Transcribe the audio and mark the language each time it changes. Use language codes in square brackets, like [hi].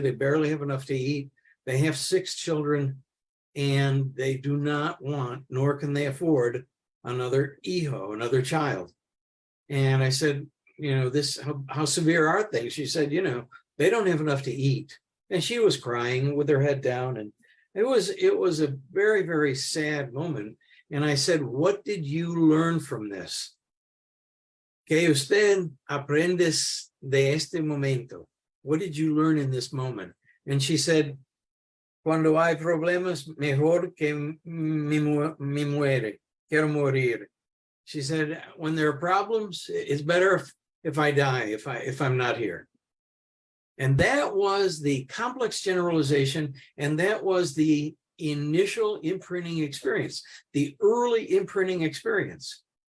[en] They barely have enough to eat. They have 6 children, and they do not want, nor can they afford, another hijo, another child." And I said, how severe are things? She said, they don't have enough to eat. And she was crying with her head down. And it was a very, very sad moment. And I said, "What did you learn from this? [es] ¿Qué usted aprendes de este momento?" [en] What did you learn in this moment? [es] And she said, "Cuando hay problemas, mejor que me muere. Quiero morir." [en] She said, "When there are problems, it's better if I die, if I'm not here." And that was the complex generalization, and that was the initial imprinting experience, the early imprinting experience.